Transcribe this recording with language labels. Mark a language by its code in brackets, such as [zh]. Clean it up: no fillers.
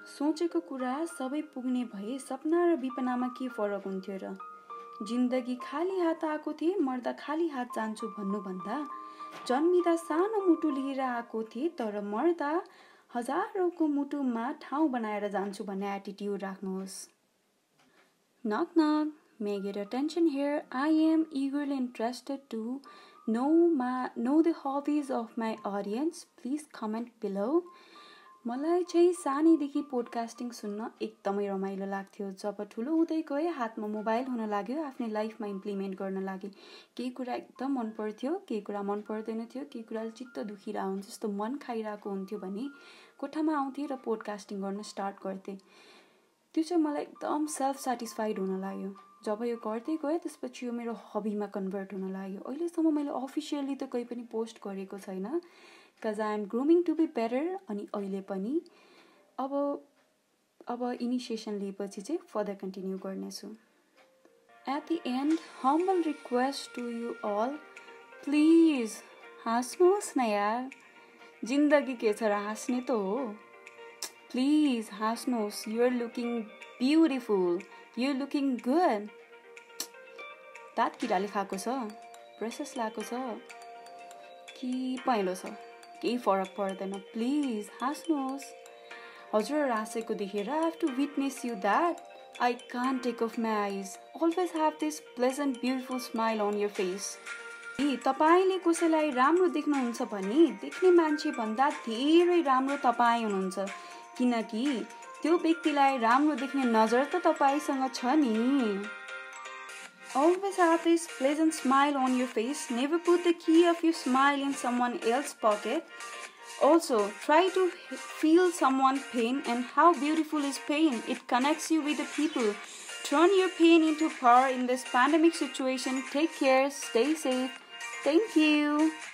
[ne] सोचेको कुरा सबै पुग्ने भए सपना र विपनामा के फरक हुन्थ्यो र? जिन्दगी खाली हात आएको थिए, मर्दा खाली हात जान्छु भन्नुभन्दा जन्मिँदा सानो मुटु लिएर आएको थिए, तर मर्दा हजारौँको मुटुमा ठाउँ बनाएर जान्छु भन्ने एटिट्युड राख्नुहोस्। [en] Knock knock, may I get your attention here? I am eagerly interested to know the hobbies of my audience. Please comment below. [ne] मलाई चाहिँ सानैदेखि पोडकास्टिङ सुन्न एकदमै रमाइलो लाग्थ्यो। जब ठुलो हुँदै गएँ हातमा मोबाइल हुन लाग्यो, आफ्नो लाइफमा इम्प्लिमेन्ट गर्न लागेँ। केही कुरा एकदम मन पर्थ्यो, केही कुरा मन पर्दैन थियो, केही कुराले चित्त दुखिरहेको हुन्छ, जस्तो मन खाइरहेको हुन्थ्यो भने कोठामा आउँथेँ र पोडकास्टिङ गर्न स्टार्ट गर्थेँ। त्यो चाहिँ मलाई एकदम सेल्फ सेटिस्फाइड हुन लाग्यो। जब यो गर्दै गएँ त्यसपछि यो मेरो हबीमा कन्भर्ट हुन लाग्यो। अहिलेसम्म मैले अफिसियली त कहीँ पनि पोस्ट गरेको छैन, [en] Because I am grooming to be better. [ne] अनि अहिले पनि अब इनिसिएसन लिएपछि चाहिँ फर्दर कन्टिन्यू गर्नेछु। [en] at the end humble request to you all, please [ne] हाँस्नुहोस् न यार। जिन्दगी के छ र, हाँस्ने त हो। Please हाँस्नुहोस्। [en] You're looking beautiful, you're looking good. [ne] दाँत किराले खाएको छ, ब्रसेस लगाएको छ, कि पहेँलो छ, केही फरक पर्दैन, प्लिज हाँस्नुहोस्। हजुर हाँसेको देखेर [en] I have to witness you that I can't take off my eyes. Always have this pleasant, beautiful smile on your face. [ne] तपाईले कसैलाई राम्रो देख्नुहुन्छ भने देख्ने मान्छे भन्दा धेरै राम्रो तपाईँ हुनुहुन्छ, किनकि त्यो व्यक्तिलाई राम्रो देख्ने नजर त तपाईसँग छ नि। [en] Always have this pleasant smile on your face. Never put the key of your smile in someone else's pocket. Also, try to feel someone's pain and how beautiful is pain. It connects you with the people. Turn your pain into power in this pandemic situation. Take care. Stay safe. Thank you.